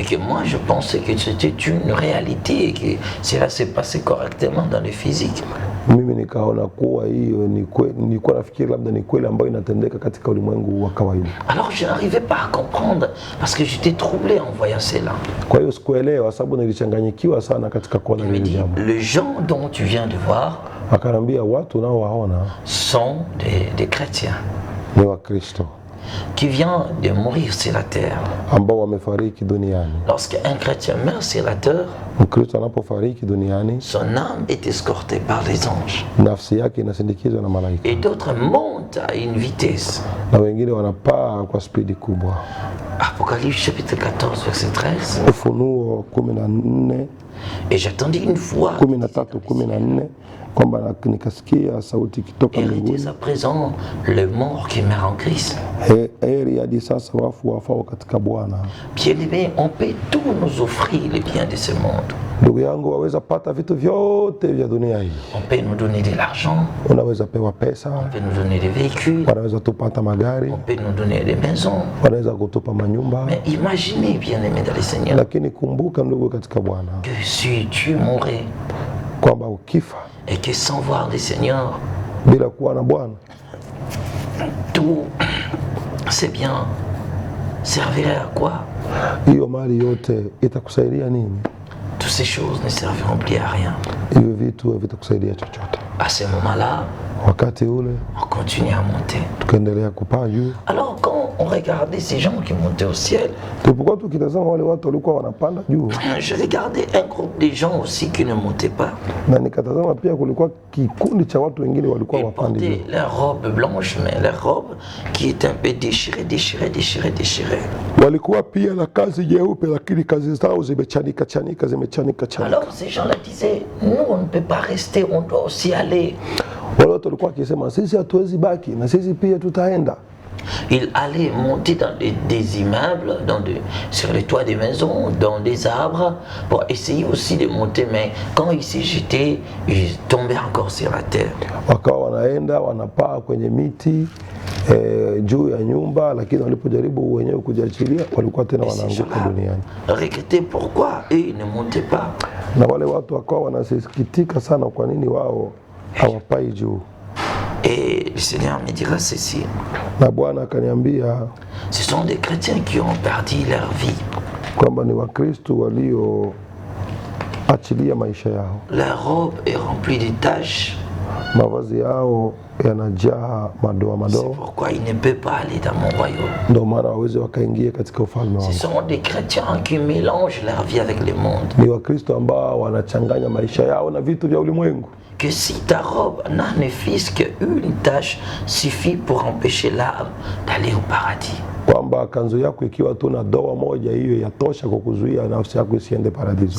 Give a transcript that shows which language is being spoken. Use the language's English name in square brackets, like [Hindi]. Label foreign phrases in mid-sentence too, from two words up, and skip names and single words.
[French] que moi, je pensais que c'était une réalité et que cela s'est passé correctement dans le physique. [Swahili] Mimi nikaona kuwa hiyo ni kweli, nilikuwa nafikiri labda ni kweli ambayo inatendeka katika ulimwengu wa kawaida. [French] Alors je n'arrivais pas à comprendre parce que j'étais troublé en voyant cela. [Swahili] Kwa hiyo sikuelewa, sababu nilichanganyikiwa sana katika kuona [French] Il me [Swahili] hili [French] dit, [Swahili] jambo. [French] les gens dont tu viens de voir [Swahili] Akanambia watu nao waona [French] sont des chrétiens [Swahili] ni Wakristo [French] qui viennent de mourir sur la terre. [Swahili] ambao wamefariki duniani. [French] Lorsqu'un chrétien meurt sur la terre, [Swahili] Mkristo anapofariki duniani, [French] son âme est escortée par les anges. [Swahili] nafsi yake inasindikizwa na malaika, [French] Et d'autres montent à une vitesse. [Swahili] na wengine wanapaa kwa spidi kubwa. [French] Apocalypse chapitre 14, verset 13. [Swahili] Ufunuo 14, [French] Et j'attendis une fois [Swahili] 13, 14 kwamba nikasikia sauti ikitoka [French] hériter [Swahili] mbinguni, [French] à présent le mort qui meurt en Christ. [Swahili] heri hadi sasa wafu wafao katika Bwana. [French] Bien-aimés, on peut tout nous offrir les biens de ce monde. [Swahili] Ndugu yangu, waweza pata vitu vyote vya dunia hii. [French] On peut nous donner de l'argent, [Swahili] Unaweza pewa pesa, [French] on peut nous donner des véhicules, [Swahili] wanaweza tupata magari, [French] on peut nous donner des maisons. [Swahili] wanaweza kutupa manyumba, [French] Mais imaginez, bien-aimés dans le Seigneur, [Swahili] lakini kumbuka ndugu katika Bwana [French] que si tu mourrais [Swahili] kwamba ukifa [French] et que sans voir le Seigneur, [Swahili] bila kuwa na Bwana, [French] tout c'est bien servirait à quoi? [Swahili] hiyo mali yote itakusaidia nini? [French] Tout ces choses ne serviront plus à rien. [Swahili] Hivyo vitu havitakusaidia chochote. [French] À ce moment-là, [Swahili] Wakati ule [French] on continue à monter. [Swahili] tukaendelea kupaa juu. [French] Alors quand on regardait ces gens qui montaient au ciel, [Swahili] Tulipokuwa tukitazama wale watu walikuwa wanapanda juu, [French] je regardais un groupe de gens aussi qui ne montaient pas. [Swahili] na nikatazama pia kulikuwa kikundi cha watu wengine walikuwa [French] Ils [Swahili] wapande juu. [French] portaient leurs robes blanches, mais leurs robes qui étaient un peu déchirées. [Swahili] Walikuwa pia na kazi nyeupe, lakini kazi zao zimechanika. [French] Alors ces gens-là disaient, nous on ne peut pas rester, on doit aussi aller. [Swahili] Wale watu walikuwa wakisema sisi hatuwezi baki na sisi pia tutaenda. [French] Ils allaient monter dans des immeubles, sur les toits des maisons, dans des arbres, pour essayer aussi de monter. Mais quand ils s'y jetaient, ils tombaient encore sur la terre. [Swahili] Wakawa wanaenda wanapaa kwenye miti juu ya nyumba, lakini walipojaribu wenyewe kujiachilia walikuwa tena wanaanguka duniani. [French] Regrettaient pourquoi eux ils ne montaient pas. [Swahili] Na wale watu wakawa wanasikitika sana kwa nini wao hawapai juu. [French] Et le Seigneur me dira ceci. [Swahili] Na Bwana akaniambia [French] Ce sont des chrétiens qui ont perdu leur vie. [Swahili] kwamba ni Wakristo walioachilia maisha yao. [French] Leur robe est remplie de taches. [Swahili] Mavazi yao yanajaa madoa [French] C'est [Swahili] madoa, [French] pourquoi ils ne peuvent pas aller dans mon royaume. [Swahili] ndio maana waweze wakaingia katika ufalme [French] Ce [Swahili] wangu. [French] sont des chrétiens qui mélangent leur vie avec le monde. [Swahili] Ni Wakristo ambao wanachanganya maisha yao na vitu vya ulimwengu. [French] Que si ta robe n'en ne fût qu'une tache suffit pour empêcher l'âme d'aller au paradis. [Swahili] Kwamba kanzu yako ikiwa tu na doa moja, hiyo yatosha kwa kuzuia nafsi yako isiende paradiso.